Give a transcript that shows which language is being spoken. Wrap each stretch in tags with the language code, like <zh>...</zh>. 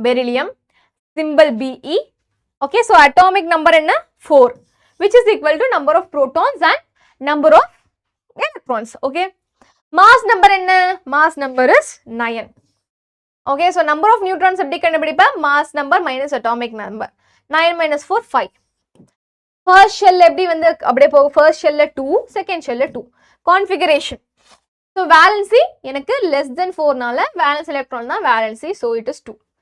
<ta>Beryllium simple BE. Okay, so atomic number என்ன?</ta> <en>4, which is equal to number of protons and number of electrons. Okay, mass number என்ன? Mass number is 9.</en> <ta>Okay, so number of neutrons எப்படி கண்டுபிடிப்ப? Mass number minus atomic number. 9 minus 4 5. First shell எப்படி வந்து அப்படியே போகும்? First ஷெல்ல 2, second ஷெல்ல 2. Configuration. So valency எனக்கு less than 4நால valence electron தான் valency. So it is 2.</ta>